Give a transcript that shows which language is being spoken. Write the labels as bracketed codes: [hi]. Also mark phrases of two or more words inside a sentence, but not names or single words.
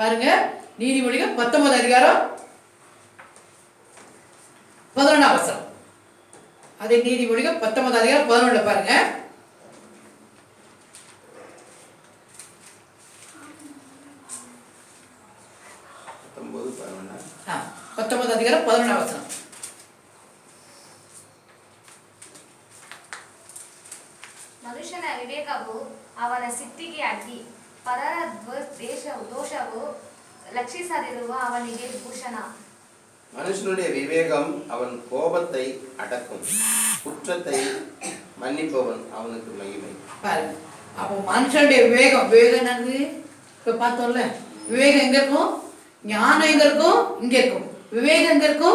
[ta] பாருங்க நீதிமொழிகள் 19 அதிகாரம் 11ஆம் வசனம். அதே நீதிமொழிகள் 19 அதிகாரம் 11 பாருங்க. 19 அதிகாரம் 11ஆம் வசனம். [kn] ಮನುಷ್ಯನ ವಿವೇಕವು ಅವನ ಸಿಟ್ಟಿಗೆ ಅಡ್ಡಿ, ಪರರ ದೋಷವು ಲಕ್ಷಿಸದಿರುವ ಅವನಿಗೆ ಭೂಷಣ. [ta] மனுஷனுடைய விவேகம் அவன் கோபத்தை அடக்கும், குற்றத்தை மன்னிப்பவன் அவனுக்கு மகிமை. பாருங்க, அப்போ மனுஷனுடைய விவேகம் என்னது? இப்போ பார்த்தோம்ல, விவேகம் எங்க இருக்கும்? ஞானம் எங்க இருக்கும்? இங்க இருக்கும். விவேகம் எங்க இருக்கும்?